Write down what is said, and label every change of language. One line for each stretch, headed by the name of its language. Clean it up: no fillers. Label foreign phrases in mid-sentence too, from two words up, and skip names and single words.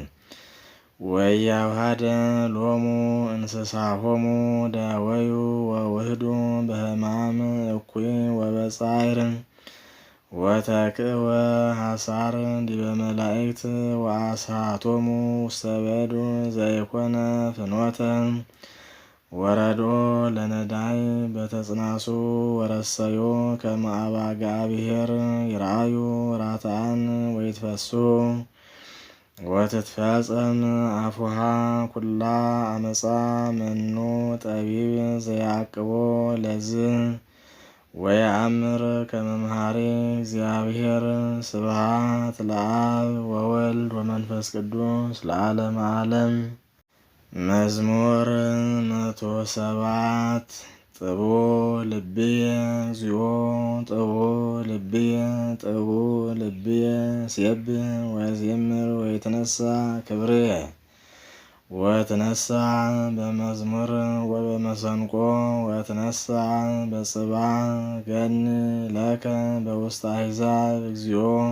Geez: ወያውሃደ ሎሙ እንስሳሆሙ ዳወዩ ወውህዱ በሕማም እኩይ ወበጻዕር ወተክእወ ሐሳር ዲበ መላእክት ወአስሃቶሙ ውስተ በዱ ዘይኮነ ፍኖተ ወረዶ ለነዳይ በተጽናሱ ወረሰዮ ከመአባጋ ብሔር ይራዩ ራታን ወይትፈሱ ወትትፈጸም አፉሃ ኩላ አመፃ መኑ ጠቢብ ዘያቅቦ ለዝ ወየአምር ከመምሃሪ እግዚአብሔር ስብሐት ለአብ ወወልድ ወመንፈስ ቅዱስ ለዓለመ ዓለም። መዝሙር 107 ጥቡ ልብየ እግዚኦ ጥቡ ልብየ ጥቡ ልብየ ሲየብህ ወያዜምር ወይትነሣ ክብርየ ወትነሣ በመዝሙር ወበመሰንቆ ወትነሣ በጽባሕ ገኒ ለከ በውስተ አሕዛብ እግዚኦ